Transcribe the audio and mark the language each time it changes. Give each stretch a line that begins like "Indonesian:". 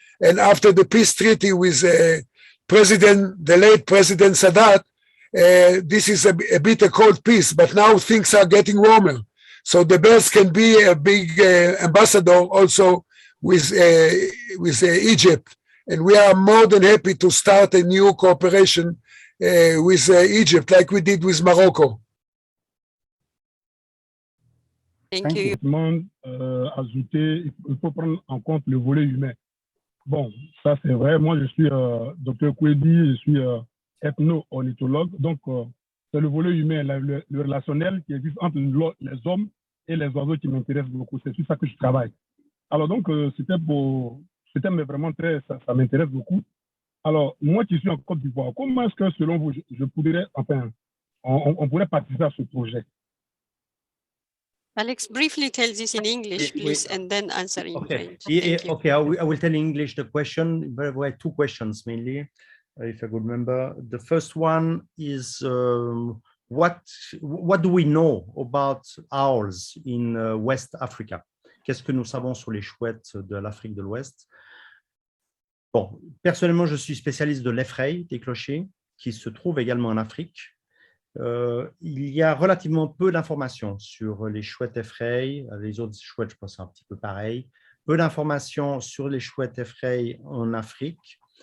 English: And after the peace treaty with the late President Sadat, this is a bit a cold peace, but now things are getting warmer. So the birds can be a big ambassador also with Egypt. And we are more than happy to start a new cooperation with Egypt, like we did with Morocco. Thank you.
French: Ajouter, il faut prendre en compte le volet humain. Bon, ça c'est vrai. Moi, je suis Dr Kwedi, je suis ethno-ornithologue. Donc, c'est le volet humain, le relationnel qui existe entre les hommes et les oiseaux qui m'intéresse beaucoup. C'est sur ça que je travaille. Alors donc, c'était vraiment très, ça m'intéresse beaucoup. Alors, moi qui suis en Côte d'Ivoire, comment est-ce que selon vous, je pourrais, enfin, on pourrait participer à ce projet?
English: Alex, briefly tell this in English, please, and then answer in French. Okay, I will tell in English the question. There were two questions mainly, if I could remember. The first one is what do we know about owls in West Africa?
French: Qu'est-ce que nous savons sur les chouettes de l'Afrique de l'Ouest? Bon, personnellement, je suis spécialiste de l'effraie des clochers, qui se trouve également en Afrique. Il y a relativement peu d'informations sur les chouettes effraies. Les autres chouettes, je pense, c'est un petit peu pareil. Peu d'informations sur les chouettes effraies en Afrique.